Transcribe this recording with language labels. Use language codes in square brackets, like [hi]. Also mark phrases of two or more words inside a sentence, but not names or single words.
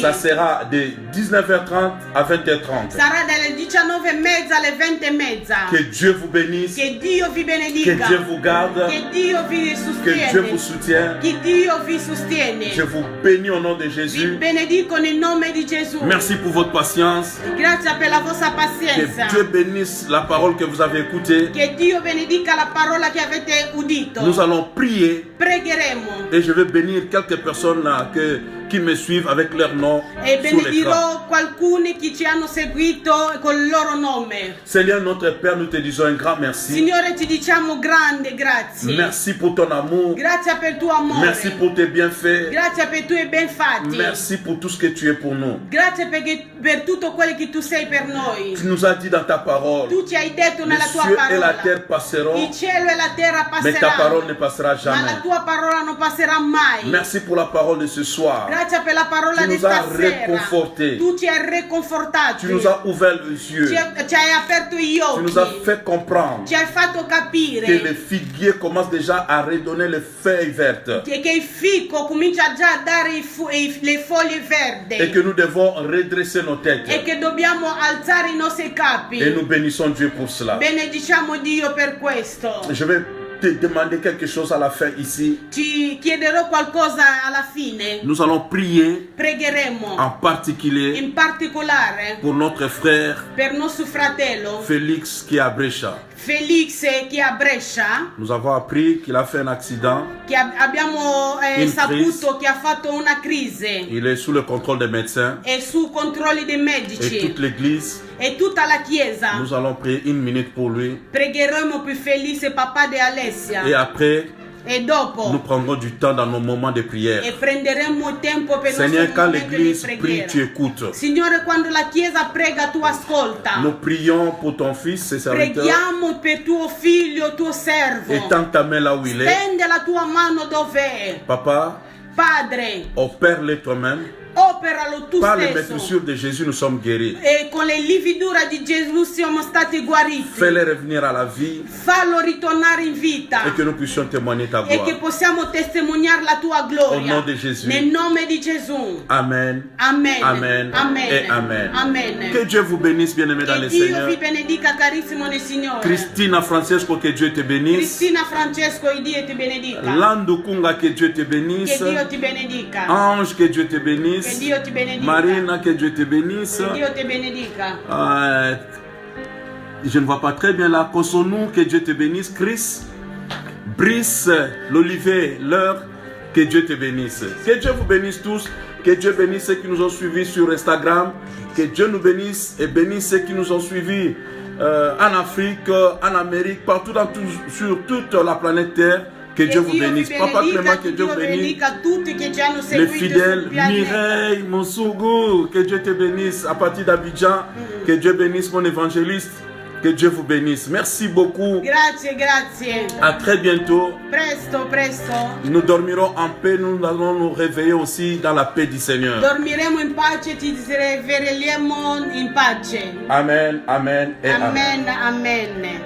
[fr] Ça sera de 19h30 à 20h30. [it] Sarà dalle 19:30 alle 20:30. [fr] Que Dieu vous bénisse. [it] Che Dio vi [fr] Que [it] benedica. [fr] Dieu vous garde. [it] Che Dio vi [fr] Que Dieu vous [it] sostiene. [fr] soutienne. [it] Che Dio vi sostiene. [fr] Je vous bénis au nom de [it] Vi [fr] Jésus. [it] benedico nel nome di Gesù. [fr] Merci pour votre patience. [it] Grazie per la vostra [fr] Que [it] pazienza. [fr] Dieu bénisse la parole que vous avez écoutée. [it] Che Dio benedica la parola che avete udito. [fr] Nous allons prier [it] Pregheremo [fr] et je vais bénir quelques personnes là qui me suivent avec leur nom [it] e [fr] sur l'écran. [it] benedirò qualcuno che ci hanno seguito con il loro nome. [fr] Seigneur notre Père, nous te disons un grand merci. [it] Signore, ti diciamo grande grazie. [fr] Merci pour ton amour. [it] Grazie per il tuo amore. [fr] Merci pour tes bienfaits. [it] Grazie per i tuoi benfatti. [fr] Merci pour tout ce que tu es pour nous. [it] Grazie per tutto quello che tu sei per noi. [fr] Tu nous as dit dans ta parole, [it] Tu ci hai detto [fr] les [it] nella tua [fr] cieux et la [it] parola. [fr] terre passeront, [it] Il cielo e la terra [fr] mais ta parole ne [it] passeranno, [fr] passera [it] ma la [fr] jamais. [it] tua parola non passerà mai. [fr] Merci pour la parole de ce soir. [it] Grazie per la parola [fr] Tu [it] di [fr] nous as [it] stasera. [fr] réconfortés. [it] Tu ci hai riconfortati. [fr] Tu nous as ouvert les yeux. [it] Ci hai aperto gli [fr] Tu nous as [it] occhi. [fr] fait comprendre [it] Ci hai fatto [fr] que [it] capire [fr] les figuiers commencent déjà à redonner les feuilles vertes [it] che il fico comincia già a dare le foglie [fr] et [it] verdi [fr] que nous devons redresser nos [it] e [fr] têtes. [it] che dobbiamo alzare i nostri capi. [fr] Et nous bénissons Dieu pour cela. [it] Benediciamo Dio per questo. [fr] Je vais te demander quelque chose à la fin ici. [it] Ci chiederò qualcosa alla fine. [fr] Nous allons prier [it] Pregheremo [fr] en particulier [it] in particolare [fr] pour notre frère [it] per nostro fratello [fr] Félix qui est à Brescia. [it] Felix che è a Brescia, [fr] Nous avons appris qu'il a fait un accident. [it] che abbiamo In saputo che ha fatto una crisi [fr] Il est sous le contrôle des médecins [it] e su controlli dei [fr] et [it] medici [fr] toute l'église. [it] e tutta la chiesa. [fr] Nous allons prier 1 minute pour lui. [it] Pregheremo per Felice, papà di Alessia, [fr] Et après, [it] e dopo [fr] nous prendrons du temps dans nos moments de prière. [it] e prenderemo tempo per il [fr] Seigneur, [it] nostro [fr] quand [it] momento di [fr] l'église prie, [it] preghiera. [fr] tu écoutes. [it] Signore, quando la chiesa prega, tu ascolta. [fr] Nous prions pour ton fils et serviteur. [it] Preghiamo per tuo figlio, tuo servo. [fr] Étends ta main là où il est. [it] Stende la tua mano dov'è. [fr] Papa, [it] Padre, [fr] opère-le toi-même. [it] operalo tu [fr] Par les [it] stesso. [fr] blessures de Jésus, nous sommes guéris. [it] E con le lividura di Gesù siamo stati guariti. [fr] Fais-le revenir à la vie [it] Fallo ritornare in vita. [fr] et que nous puissions témoigner ta [it] E che [fr] gloire. [it] possiamo testimoniare la tua gloria. [fr] Au nom [it] di Gesù. Nel nome di Gesù. [fr] Amen. [it] Amen. [fr] Amen. [it] Amen. [fr] Et Amen. [it] Amen. [fr] Que Dieu vous bénisse, bien-aimés dans [it] Che [fr] le [it] Dio [fr] Seigneur. [it] vi benedica, carissimo nel Signore. [fr] Cristina Francesco, que Dieu te bénisse. [it] Cristina Francesco, il Dio ti benedica. [fr] Lando Kunga, que Dieu te [it] Che [fr] bénisse. [it] Dio ti benedica. [fr] Ange, que Dieu te [it] Che [fr] bénisse. [it] Dio ti benedica. [fr] Marina, que Dieu te bénisse. [it] Che Dio ti benedica. [fr] Je ne vois pas très bien là. Kosonou, que Dieu te bénisse. Chris, Brice, l'Olivier, L'heure, que Dieu te bénisse. Que Dieu vous bénisse tous. Que Dieu bénisse ceux qui nous ont suivis sur Instagram. Que Dieu nous bénisse et bénisse ceux qui nous ont suivis en Afrique, en Amérique, partout sur toute la planète Terre. Que Dieu vous bénisse. Papa Clément, que Dieu vous bénisse. [it] benedica tutti che ci hanno [fr] Les [it] seguito [fr] fidèles, [it] sul pianeta. [fr] Mireille, Monsougou, que Dieu te bénisse. À partir d'Abidjan, que Dieu bénisse mon évangéliste. Que Dieu vous bénisse. Merci beaucoup. [it] Grazie, grazie. [fr] À très bientôt. [it] Presto, presto. [fr] Nous dormirons en paix. Nous allons nous réveiller aussi dans la paix du Seigneur. [it] Dormiremo in pace, ci sveglieremo in pace. [fr] Amen, amen et amen. [it] Amen, amen.